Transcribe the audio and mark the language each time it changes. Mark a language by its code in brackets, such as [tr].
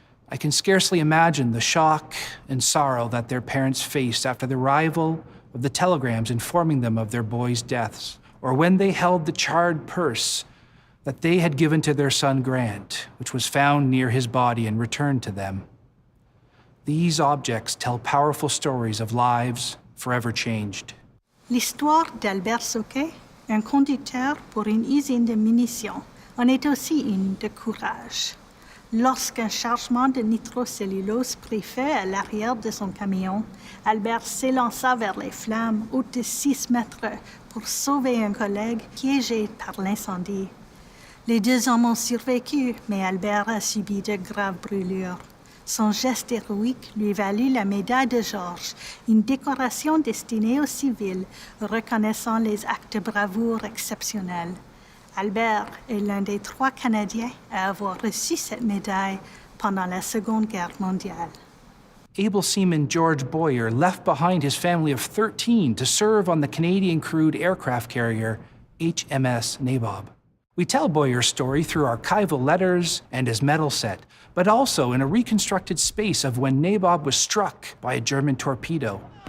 [en] I can scarcely imagine the shock and sorrow that their parents faced after the arrival of the telegrams informing them of their boys' deaths, or when they held the charred purse that they had given to their son Grant, which was found near his body and returned to them. These objects tell powerful stories of lives forever changed. [fr] L'histoire d'Albert Sauquet, un conducteur pour une usine de munitions, en est aussi une de courage. Lorsqu'un chargement de nitrocellulose prit feu à l'arrière de son camion, Albert s'élança vers les flammes hautes de 6 mètres pour sauver un collègue piégé par l'incendie. Les 2 hommes ont survécu, mais Albert a subi de graves brûlures. Son geste héroïque lui valut la médaille de Georges, une décoration destinée aux civils, reconnaissant les actes de bravoure exceptionnels. Albert est l'un des 3 Canadiens à avoir reçu cette médaille pendant la Seconde Guerre mondiale. [en] Able seaman George Boyer left behind his family of 13 to serve on the Canadian-crewed aircraft carrier HMS Nabob. We tell Boyer's story through archival letters and his medal set, but also in a reconstructed space of when Nabob was struck by a German torpedo.